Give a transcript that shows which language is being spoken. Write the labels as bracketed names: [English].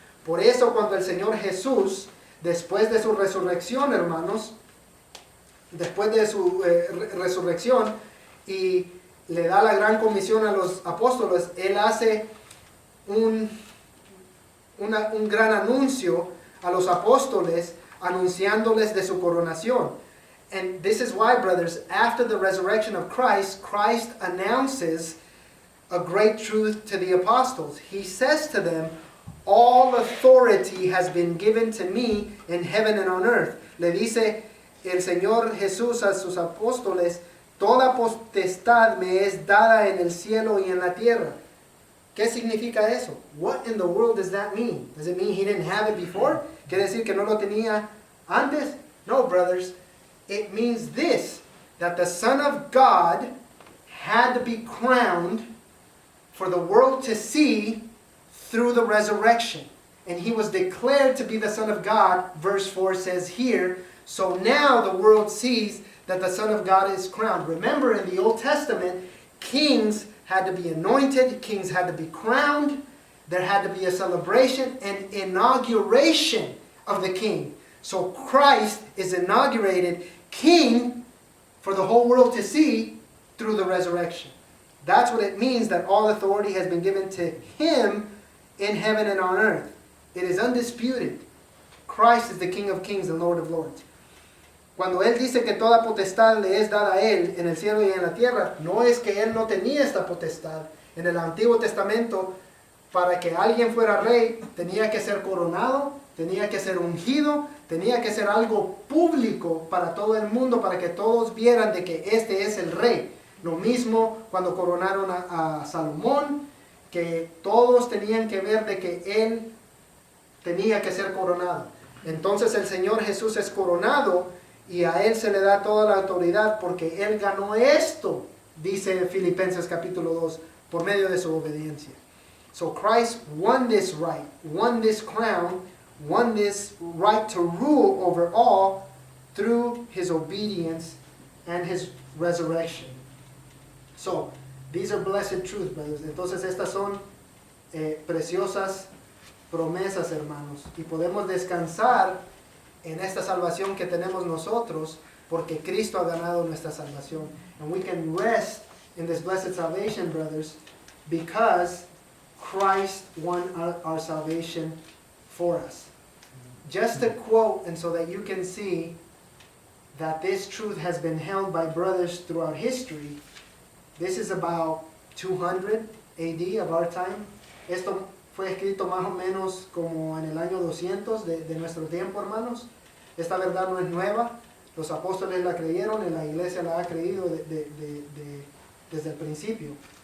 [Spanish] Por eso cuando el Señor Jesús, después de su resurrección, hermanos, después de su resurrección, y le da la gran comisión a los apóstoles, Él hace un gran anuncio a los apóstoles, anunciándoles de su coronación. [English] And this is why, brothers, after the resurrection of Christ, Christ announces a great truth to the apostles. He says to them, all authority has been given to me in heaven and on earth. [Spanish] Le dice el Señor Jesús a sus apóstoles, toda potestad me es dada en el cielo y en la tierra. ¿Qué significa eso? [English] What in the world does that mean? Does it mean he didn't have it before? [Spanish] ¿Quiere decir que no lo tenía antes? [English] No, brothers. It means this, that the Son of God had to be crowned for the world to see through the resurrection. And he was declared to be the Son of God, verse 4 says here. So now the world sees that the Son of God is crowned. Remember, in the Old Testament, kings had to be anointed, kings had to be crowned, there had to be a celebration and inauguration of the king. So Christ is inaugurated king for the whole world to see through the resurrection. That's what it means that all authority has been given to him in heaven and on earth. It is undisputed. Christ is the King of kings and Lord of lords. [Spanish] Cuando él dice que toda potestad le es dada a él en el cielo y en la tierra, no es que él no tenía esta potestad. En el Antiguo Testamento, para que alguien fuera rey, tenía que ser coronado, tenía que ser ungido, tenía que ser algo público para todo el mundo, para que todos vieran de que este es el rey. Lo mismo cuando coronaron a Salomón, que todos tenían que ver de que él tenía que ser coronado. Entonces el Señor Jesús es coronado y a él se le da toda la autoridad porque él ganó esto, dice Filipenses capítulo 2, por medio de su obediencia. [English] So Christ won this right, won this crown, won this right to rule over all through his obedience and his resurrection. So, these are blessed truths, brothers. [Spanish] Entonces estas son preciosas promesas, hermanos. Y podemos descansar en esta salvación que tenemos nosotros porque Cristo ha ganado nuestra salvación. [English] And we can rest in this blessed salvation, brothers, because Christ won our salvation for us. Just a quote, and so that you can see that this truth has been held by brothers throughout history. This is about 200 AD of our time. [Spanish] Esto fue escrito más o menos como en el año 200 de nuestro tiempo, hermanos. Esta verdad no es nueva. Los apóstoles la creyeron y la iglesia la ha creído desde el principio.